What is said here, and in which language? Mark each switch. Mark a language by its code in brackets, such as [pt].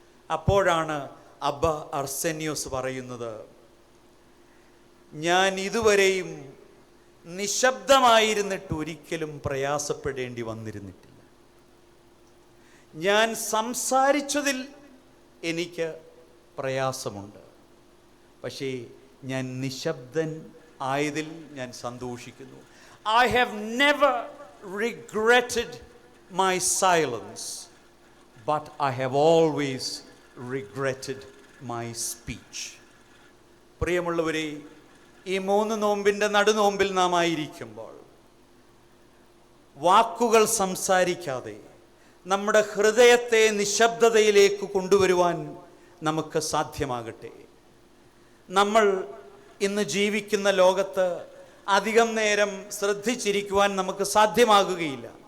[ml] അപ്പോഴാണ് അബ്ബ അർസേനിയോസ് പറയുന്നത്, ഞാൻ ഇതുവരെയും നിശബ്ദമായിരുന്നിട്ട് ഒരിക്കലും പ്രയാസപ്പെടേണ്ടി വന്നിരുന്നിട്ടില്ല. ഞാൻ സംസാരിച്ചതിൽ എനിക്ക് പ്രയാസമുണ്ട്, പക്ഷേ ഞാൻ നിശബ്ദൻ ആയതിൽ ഞാൻ സന്തോഷിക്കുന്നു. [en] I have never regretted my silence, but I have always regretted my speech. [ml] പ്രിയമുള്ളവരെ, ഈ 3 നോമ്പിൻ്റെ നടുനോമ്പിൽ നാം ആയിരിക്കുമ്പോൾ വാക്കുകൾ സംസാരിക്കാതെ നമ്മുടെ ഹൃദയത്തെ നിശബ്ദതയിലേക്ക് കൊണ്ടുവരുവാൻ നമുക്ക് സാധ്യമാകട്ടെ. നമ്മൾ ഇന്ന് ജീവിക്കുന്ന ലോകത്ത് അധികം നേരം ശ്രദ്ധിച്ചിരിക്കുവാൻ നമുക്ക് സാധ്യമാകുകയില്ല.